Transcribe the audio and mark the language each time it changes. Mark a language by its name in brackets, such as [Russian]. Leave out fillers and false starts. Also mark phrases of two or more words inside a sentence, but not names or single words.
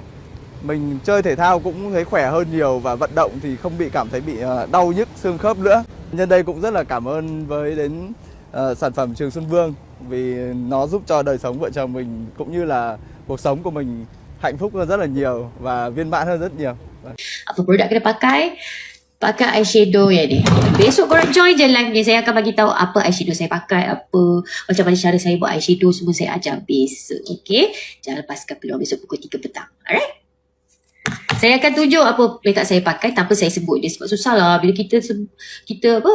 [Vietnamese] Mình chơi thể thao cũng thấy khỏe hơn nhiều, và vận động thì không cảm thấy bị đau nhức xương khớp nữa. Nhân đây cũng rất là cảm ơn với đến sản phẩm Trường Xuân Vương, vì nó giúp cho đời sống vợ chồng mình cũng như là cuộc sống của mình hạnh phúc hơn rất là nhiều và viên mãn hơn rất nhiều. [Malay] Apa produk kita pakai eyeshadow ya ni. Besok korang join je live ni, saya akan bagi tahu apa eyeshadow saya pakai, apa macam mana cara saya buat eyeshadow, semua saya ajar besok. Okey, jangan lepaskan peluang besok pukul 3 petang. Alright. Saya akan tunjuk apa makeup saya pakai tanpa saya sebut dia, sebab susah lah bila kita apa.